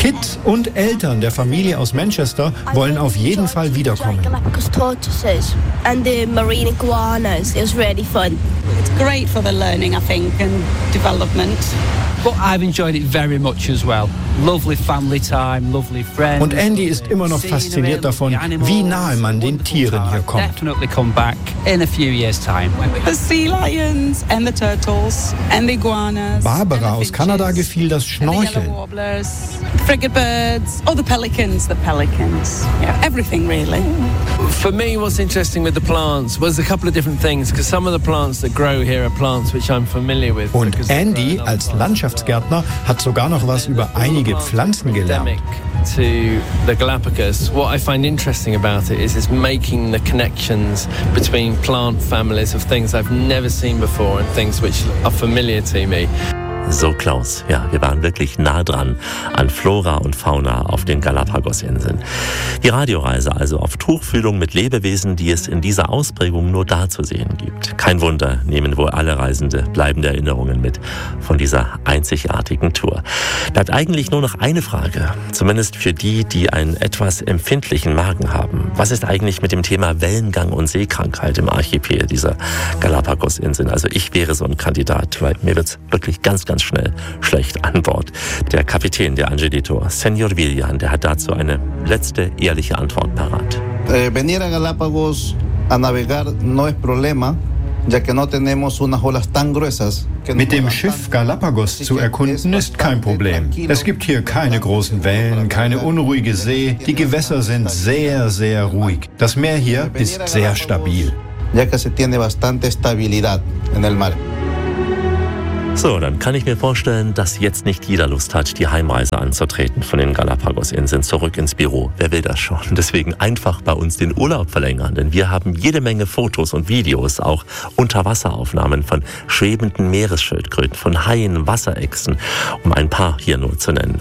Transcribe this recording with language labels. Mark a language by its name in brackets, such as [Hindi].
[German] Kids und Eltern der Familie aus Manchester wollen auf jeden Fall wiederkommen. [English] Galapagos tortoises and the marine iguanas, it was really fun. It's great for the learning, I think, and development. But I've enjoyed it very much as well. Lovely family time, lovely friends. [German] Und Andy ist immer noch fasziniert davon, wie nahe man den Tieren hier kommt. [English] Definitely come back in a few years time. The sea lions and the turtles and the iguanas. [German] Barbara aus Kanada gefiel das Schnorcheln. [English] Frigate birds or the pelicans. Yeah, everything really. For me, what's interesting with the plants was a couple of different things, because some of the plants that grow here are plants which I'm familiar with. [German] Und Andy als Landschaftsgärtner hat sogar noch was über einige Pflanzen gelernt. [English] To the Galapagos, what I find interesting about it is making the connections between plant families of things I've never seen before and things which are familiar to me. [German] So, Klaus, ja, wir waren wirklich nah dran an Flora und Fauna auf den Galapagos-Inseln. Die Radioreise also auf Tuchfühlung mit Lebewesen, die es in dieser Ausprägung nur da zu sehen gibt. Kein Wunder, nehmen wohl alle Reisende bleibende Erinnerungen mit von dieser einzigartigen Tour. Bleibt eigentlich nur noch eine Frage, zumindest für die, die einen etwas empfindlichen Magen haben. Was ist eigentlich mit dem Thema Wellengang und Seekrankheit im Archipel dieser Galapagos-Inseln? Also ich wäre so ein Kandidat, weil mir wird es wirklich ganz schnell schlecht an Bord. Der Kapitän der Angelito, Senor Villan, der hat dazu eine letzte ehrliche Antwort parat. [Spanish] Venir a Galapagos a navegar no es problema, ya que no tenemos unas olas tan gruesas. [German] Mit dem Schiff Galapagos zu erkunden, ist kein Problem. Es gibt hier keine großen Wellen, keine unruhige See. Die Gewässer sind sehr, sehr ruhig. Das Meer hier ist sehr stabil. [Spanish] Ya que se tiene bastante estabilidad en el mar. [German] So, dann kann ich mir vorstellen, dass jetzt nicht jeder Lust hat, die Heimreise anzutreten von den Galapagos-Inseln zurück ins Büro. Wer will das schon? Deswegen einfach bei uns den Urlaub verlängern, denn wir haben jede Menge Fotos und Videos, auch Unterwasseraufnahmen von schwebenden Meeresschildkröten, von Haien, Wasserechsen, um ein paar hier nur zu nennen.